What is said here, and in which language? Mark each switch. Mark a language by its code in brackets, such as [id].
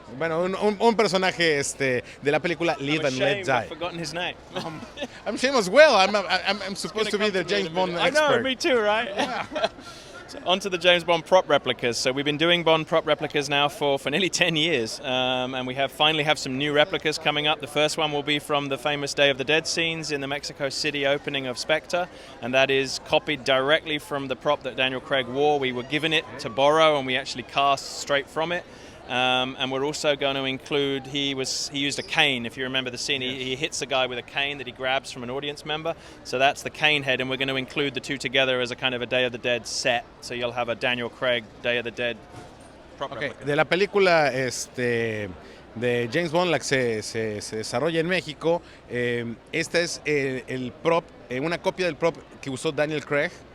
[es] Bueno, un personaje de la película Live and Let Die. [en] I've forgotten his name. I'm ashamed as well. I'm supposed to be the James Bond expert. I know, me too, right? Yeah. So onto the James Bond prop replicas. So we've been doing Bond prop replicas now for nearly 10 years, and we finally have some new replicas coming up. The first one will be from the famous Day of the Dead scenes in the Mexico City opening of Spectre, and that is copied directly from the prop that Daniel Craig wore. We were given it to borrow, and we actually cast straight from it. And we're also going to include, he used a cane, if you remember the scene, he hits a guy with a cane that he grabs from an audience member, so that's the cane head, and we're going to include the two together as a kind of a Day of the Dead set, so you'll have a Daniel Craig Day of the Dead prop replica. [es] De la película de James Bond, la que se desarrolla en México, esta es el prop, una copia del prop que usó Daniel Craig.